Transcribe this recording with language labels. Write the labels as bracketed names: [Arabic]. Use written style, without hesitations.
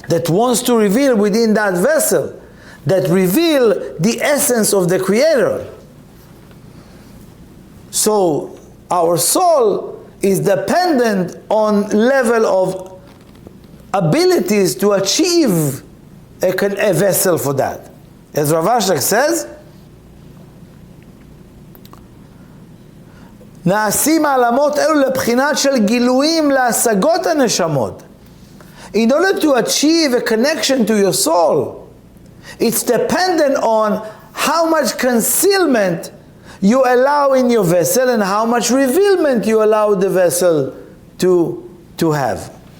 [English] That wants to reveal within that vessel, that reveal the essence of the Creator. So our soul is dependent on level of abilities to achieve a vessel for that. As Rav Ashlag says, [Hebrew] נעשים העלמות אלו לבחינת של גילויים להשגות הנשמות. [English] In order to achieve a connection to your soul, it's dependent on how much concealment you allow in your vessel and how much revealment you allow the vessel to have.